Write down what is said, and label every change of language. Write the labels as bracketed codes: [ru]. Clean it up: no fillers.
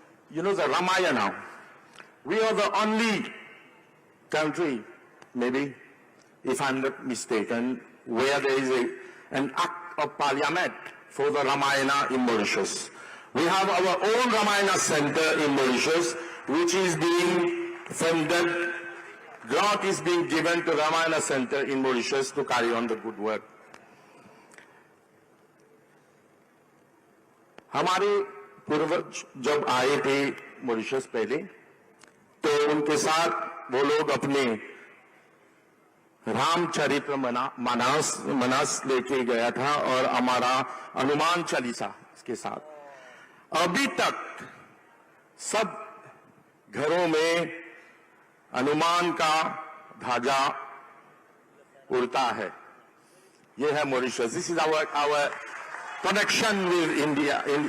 [en] You know the Ramayana. We are the only country, maybe, if I'm not mistaken, where there is an act of parliament for the Ramayana in Mauritius. We have our own Ramayana center in Mauritius, which is being funded. Grant is being given to Ramayana center in Mauritius to carry on the good work. [hi] हमारे पूर्वज जब आए थे Mauritius पहले, तो उनके साथ वो लोग अपने रामचरित्र मानस लेके गया था और हमारा हनुमान चालीसा इसके साथ. अभी तक सब घरों में हनुमान का ध्वजा उड़ता है. ये है Mauritius. [en] This is our connection with India.